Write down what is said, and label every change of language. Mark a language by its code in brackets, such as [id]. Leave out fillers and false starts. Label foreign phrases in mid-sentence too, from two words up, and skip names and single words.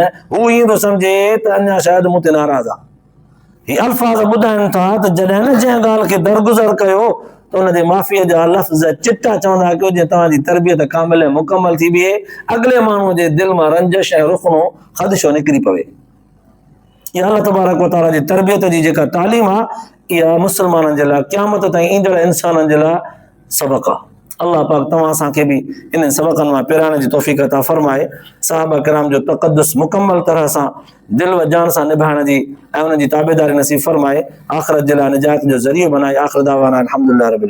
[sd] हू ईअं थो सम्झे त अञा शायदि मूं ते नाराज़ आहे। हीअ अल्फाज़ ॿुधाइनि था त जॾहिं न जंहिं ॻाल्हि खे दरगुज़र कयो त हुनजे माफ़ीअ जा लफ़्ज़ चिटा चवंदा कयो, जीअं तव्हांजी तरबियत कामिल ऐं मुकमल थी बीहे, अॻिले माण्हूअ जे दिलि मां रंजिश ऐं रुख़नो ख़दशो निकिरी पवे। इहा [ar] الله تبارك وتعالى [sd] जी तरबियत जी जेका तालीम आहे, इहा मुस्लमाननि जे लाइ क़यामत ताईं ईंदड़ इंसाननि जे लाइ सबक़ आहे। अल्लाह पाक तव्हां असांखे बि इन्हनि सबक़नि मां पिराइण जी तौफ़ीक़ अता फ़रमाए। सहाबा किराम जो तक़द्दुस मुकमल तरह सां दिल व जान सां निभाइण जी ऐं उन्हनि जी ताबेदारी नसीब फ़रमाए, आख़िरत जे लाइ निजात जो ज़रियो बनाए। [ar] آخر دعوانا الحمد لله رب العالمين.